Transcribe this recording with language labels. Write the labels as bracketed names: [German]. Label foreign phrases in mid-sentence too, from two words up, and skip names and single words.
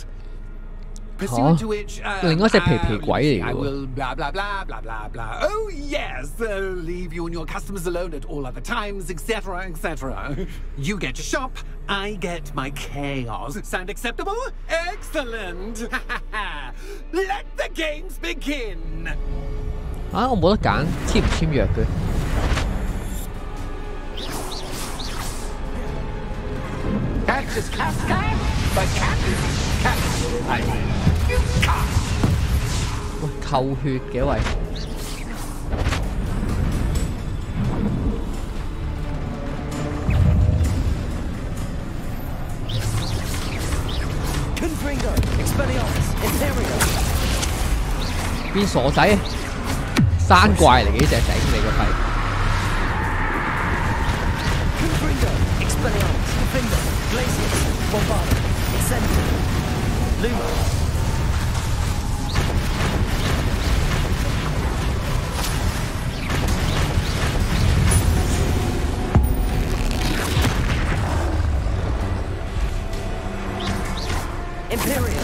[English] Pursuant to which, I will blah blah blah blah blah blah. Oh yes, leave you and your customers alone at all other times, etc., etc. You get your shop, I get my chaos. Sound acceptable? Excellent. Let the games begin. [Cantonese] 啊，我冇得揀，簽唔簽約嘅？ [English] Catch is cat, but cat is cat. I mean, you can't. [Cantonese] 喂，扣血嘅喂！ Confringo, Expelliarmus, Imperio。變傻仔，山怪嚟嘅呢隻頂你個肺！ Confringo, Expelliarmus, Defender, Glacius, Bombardo, Incendio, Lumo。 Imperium.